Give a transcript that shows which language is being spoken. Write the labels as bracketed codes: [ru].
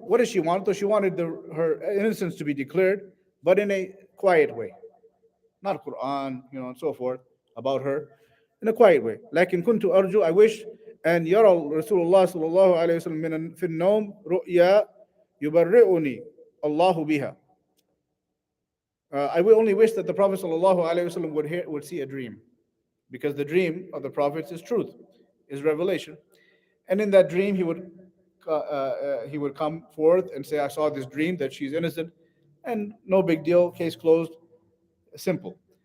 [en] What does she want? So she wanted her innocence to be declared, but in a quiet way, not Quran, and so forth about her, in a quiet way. [ar] لكن كنت أرجو, [en] I wish, [ar] أن يرى رسول الله صلى الله عليه وسلم في النوم رؤيا يبرئني الله بها. [en] I will only wish that the Prophet ﷺ would see a dream, because the dream of the Prophet is truth, is revelation, and in that dream he would come forth and say, I saw this dream that she's innocent, and no big deal, case closed, simple.